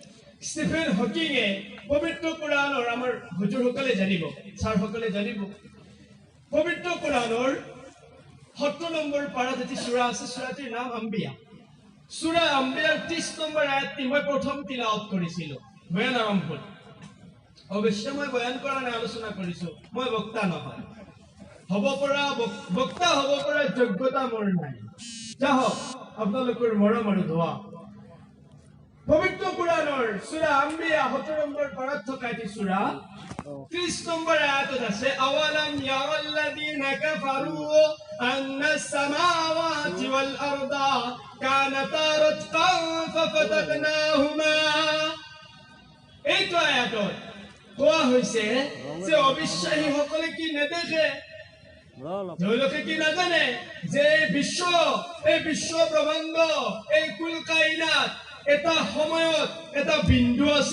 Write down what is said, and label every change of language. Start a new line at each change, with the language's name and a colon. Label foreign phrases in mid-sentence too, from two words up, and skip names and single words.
Assamese: স্টিফেন হকিঙে পবিত্ৰ কোরআনৰ আমাৰ হুজুৰসকলে জানিব স্যাৰসকলে জানিব পবিত্ৰ কোৰানৰ 70 নম্বৰ পাৰাত এটি সূৰা আছে সূৰাটিৰ নাম আম্বিয়া সূৰা আম্বিয়াৰ 30 নম্বৰ আয়াতটি মই প্ৰথম তিলাওয়াত কৰিছিলো বয়ান আৰম্ভ অৱশ্যে মই বয়ান কৰা নাই আলোচনা কৰিছো মই বক্তা নহয় হ'ব পৰা বক্তা হ'ব পৰা যোগ্যতা মোৰ নাই যাহক আপোনালোকৰ মৰম আৰু দোৱা পবিত্ৰ কোৰানৰ সূৰা আম্বিয়া 70 নম্বৰ পাৰাত থকা এটি সূৰা 30 নম্বৰ আয়াতত আছে
Arabic: أولم ير الذين كفروا أن السماوات والأرض كانتا رتقا ففتقناهما
Assamese: এইটো আয়াতত কোৱা হৈছে যে অবিশ্বাসী সকলে কি নেদেখে তেওঁলোকে কি নাজানে যে এই বিশ্ব ব্ৰহ্মাণ্ড এই কুল কায়নাত এটা সময়ত এটা বিন্দু